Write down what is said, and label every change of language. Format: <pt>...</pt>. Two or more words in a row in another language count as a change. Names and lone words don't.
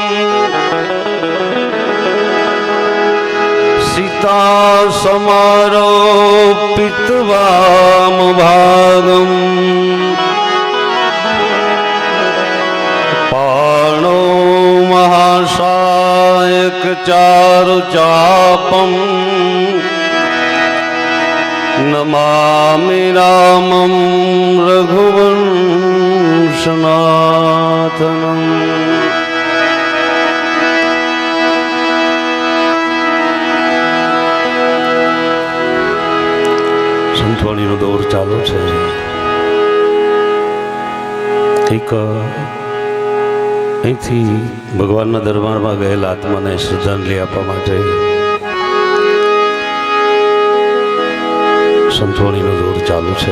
<sa>सीता समारोपित वाम भागम पाणो महासायक चारु चापम नमामि रामं रघुवंशनाथनम्।</sa> <gu>સંતવાણીનો દોર ચાલુ છે. એક અહીંથી ભગવાનના દરબારમાં ગયેલા આત્માને શ્રદ્ધાંજલિ આપવા માટે સંતવાણીનો દોર ચાલુ છે.</gu>